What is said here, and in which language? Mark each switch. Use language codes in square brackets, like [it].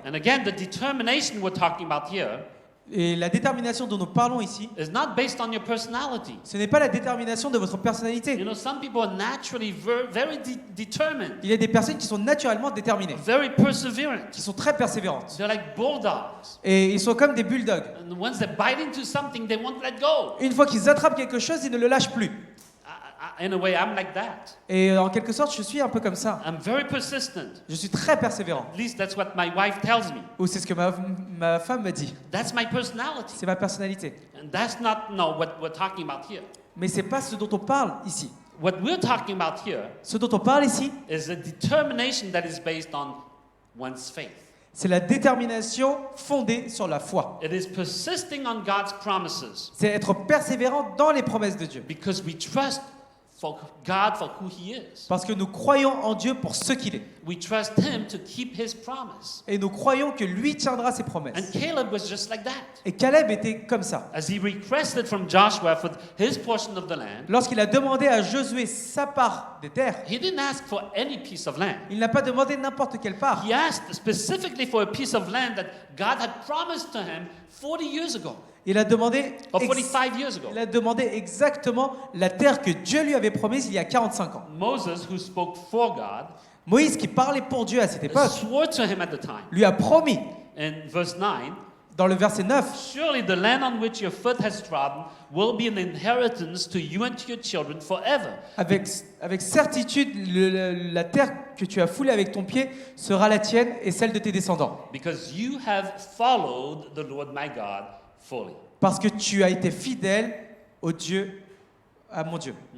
[en] And again, the determination we're talking about here [fr] Et la détermination dont nous parlons ici, [en] is not based on your personality. [fr] ce n'est pas la détermination de votre personnalité. [en] You know, some people are naturally very determined, [fr] Il y a des personnes qui sont naturellement déterminées, [en] very perseverant. [fr] qui sont très persévérantes. [en] They're like bulldogs. [fr] Et ils sont comme des bulldogs. [en] And once they bite into something, they won't let go. [fr] Une fois qu'ils attrapent quelque chose, ils ne le lâchent plus. [en] In a way, I'm like that. [fr] Et en quelque sorte, je suis un peu comme ça. [en] I'm very persistent. [fr] Je suis très persévérant. [en] At least that's what my wife tells me. [fr] Ou c'est ce que ma femme me dit. [en] That's my personality. [fr] C'est ma personnalité. [en] And that's not what we're talking about here. [fr] Mais c'est pas ce dont on parle ici. [en] What we're talking about here [fr] Ce dont on parle ici, [en] is a determination that is based on one's faith. [fr] c'est la détermination fondée sur la foi. [en] It is persisting on God's promises [fr] C'est être persévérant dans les promesses de Dieu. [en] because we trust for God for who He is. [fr] Parce que nous croyons en Dieu pour ce qu'il est. [en] We trust Him to keep His promise. [fr] Et nous croyons que lui tiendra ses [en] And [fr] promesses. [en] Caleb was just like that. [fr] Et Caleb était comme ça. [en] As he requested from Joshua for his portion of the land, [fr] Lorsqu'il a demandé à Josué sa part des terres, [en] he didn't ask for any piece of land. [fr] il n'a pas demandé n'importe quelle part. [en] He asked specifically for a piece of land that God had promised to him 40 years ago, [fr] Il a demandé, [en] or 45 years ago. [fr] il a demandé exactement la terre que Dieu lui avait promise il y a 45 ans. [en] Moses, who spoke for God, [fr] Moïse, qui parlait pour Dieu à cette époque, [en] swore to him at the time. [fr] lui a promis, [en] In verse 9, [fr] dans le verset 9, [en] surely the land on which your foot has trodden will be an inheritance to you and to your children forever. [fr] avec certitude, la terre que tu as foulée avec ton pied sera la tienne et celle de tes descendants. [en] Because you have followed the Lord my God fully. [fr] Parce que tu as été fidèle au Dieu, à mon Dieu.